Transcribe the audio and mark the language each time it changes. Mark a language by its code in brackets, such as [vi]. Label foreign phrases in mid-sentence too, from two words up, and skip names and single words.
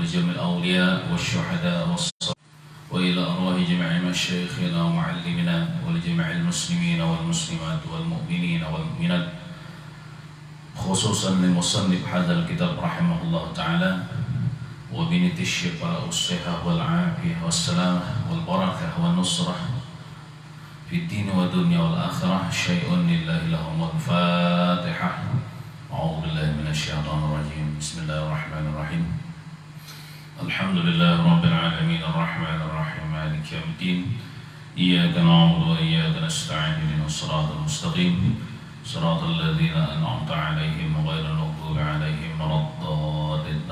[ar] لجميع الأولياء والشهداء وإلى أرواح جميع مشايخنا ومعلمينا ولجميع المسلمين والمسلمات والمؤمنين والمؤمنات، خصوصا للمصنف هذا الكتاب رحمه الله تعالى وبنية الشفاء والصحة والعافية والسلامة والبركة والنصرة في الدين والدنيا والآخرة. شيء لله لهم الفاتحة. أعوذ بالله من الشيطان الرجيم. بسم الله الرحمن الرحيم. الحمد لله رب العالمين الرحمن الرحيم مالك يوم الدين. إياك نعبد وإياك نستعين اهدنا الصراط المستقيم صراط الذين أنعمت عليهم غير المغضوب عليهم ولا الضالين.